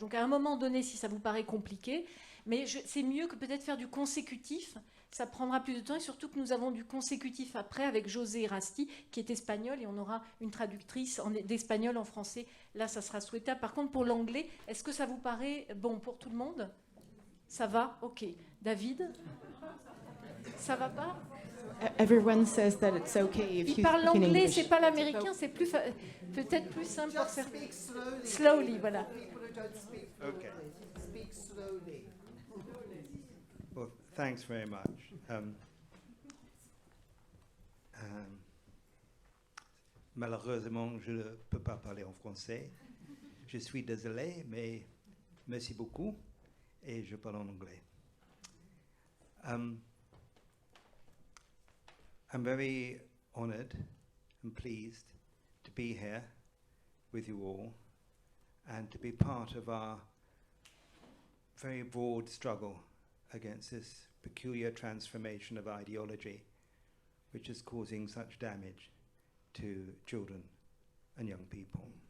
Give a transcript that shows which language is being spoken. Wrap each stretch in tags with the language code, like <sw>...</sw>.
<fr>Donc à un moment donné, si ça vous paraît compliqué, mais c'est mieux que peut-être faire du consécutif. Ça prendra plus de temps et surtout que nous avons du consécutif après avec José Rasti qui est espagnol et on aura une traductrice d'espagnol en français. Là, ça sera souhaitable. Par contre, pour l'anglais, est-ce que ça vous paraît bon pour tout le monde ? Ça va? Ok. David? Ça va pas?</fr> <en>Everyone says that it's okay if</en> <fr>Il</fr> <en>you</en> <fr>parle</fr> <en>speak in</en> <fr>l'anglais,</fr> <en>English.</en> <fr>c'est pas l'américain, c'est peut-être plus simple pour certains.</fr> <en>Slowly, voilà. Okay. Speak slowly. Well, thanks very much.</en> <fr>Malheureusement, je ne peux pas parler en français. Je suis désolé, mais merci beaucoup. Et je parle en anglais.</fr> <en>I'm very honored and pleased to be here with you all and to be part of our very broad struggle against this peculiar transformation of ideology which is causing such damage to children and young people.</en>